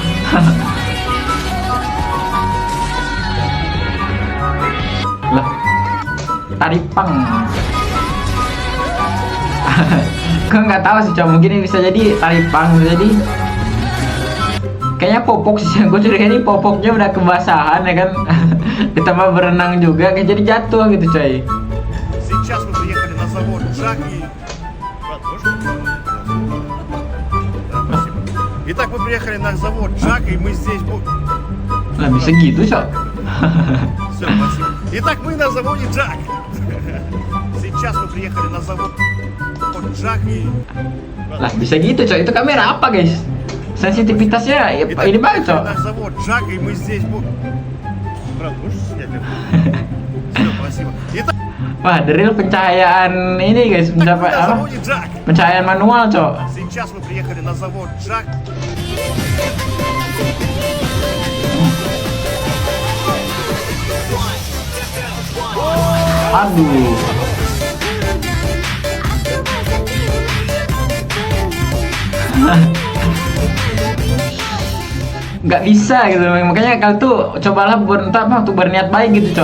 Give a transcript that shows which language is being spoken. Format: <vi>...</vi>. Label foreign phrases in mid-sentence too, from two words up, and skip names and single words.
<id>Lah, taripang. Gue nggak tahu sih, mungkin ini bisa jadi taripang, jadi kayaknya popok sih. Gue curiga ini popoknya udah kebasahan ya kan. Ditambah berenang juga, kayak jadi jatuh gitu coy.</id> <ru>Сейчас мы приехали на завод Джак и... Итак, мы приехали на завод Джак и мы здесь будем...</ru> <id>Lah bisa gitu cok.</id> <ru>Все, спасибо. Итак, мы на заводе Джак. Сейчас мы приехали на завод Джак и...</ru> <id>Lah bisa gitu cok, itu kamera apa guys? Sensitivitasnya ya,</id> <ru>Итак,</ru> <id>ini</id> <ru>мы</ru> <id>banget</id> <ru>приехали</ru> <id>cok.</id> <ru>на завод Джак и мы здесь будем... Брат, можешь снять это? Все, спасибо. Итак,</ru> <id>Wah,</id> <en>the real</en> <id>pencahayaan ini guys,</id> <ru>мы на</ru> <id>apa?</id> <ru>заводе Джак.</ru> <id>Pencahayaan manual cok.</id> <ru>Сейчас мы приехали на завод Джак.</ru> <id>Aduh. Nggak bisa gitu, makanya kalian tuh cobalah tuh berniat baik gitu cok.</id>